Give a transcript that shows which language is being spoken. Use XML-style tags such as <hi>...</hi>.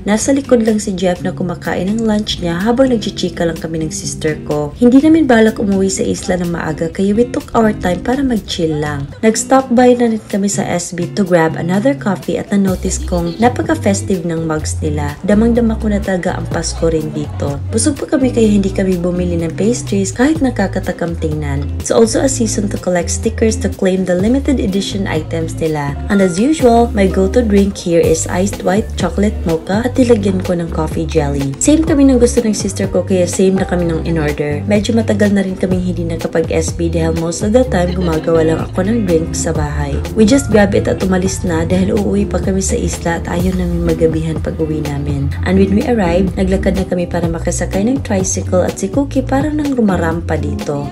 <tl>Nasa likod lang si Jeff na kumakain ng lunch niya habang nagchichika lang kami ng sister ko. Hindi namin balak umuwi sa isla ng maaga kaya</tl> <en>we took our time</en> <tl>para mag-chill lang. Nag-stop by na rin kami sa SB</tl> <en>to grab another coffee</en> <tl>at na-notice kong napaka-festive ng mugs nila. Damang-dama ko na talaga ang Pasko rin dito. Busog pa kami kaya hindi kami bumili ng pastries kahit nakakatakam tingnan.</tl> <en>It's also a season to collect stickers to claim the limited edition items nila. And as usual, my go-to drink here is iced white chocolate mocha</en> <tl>at nilagyan ko ng</tl> <en>coffee jelly.</en> <tl>Same kami ng gusto ng sister ko kaya same na kami ng in-order. Medyo matagal na rin kaming hindi nakapag-SB dahil most of the time gumagawa lang ako ng drink sa bahay.</tl> <en>We just grab it</en> <tl>at umalis na dahil uuwi pa kami sa isla at ayaw namin magabihan pag uwi namin.</tl> <en>And when we arrived,</en> <tl>naglakad na kami para makasakay ng tricycle at si Cookie parang nang rumarampa dito.</tl>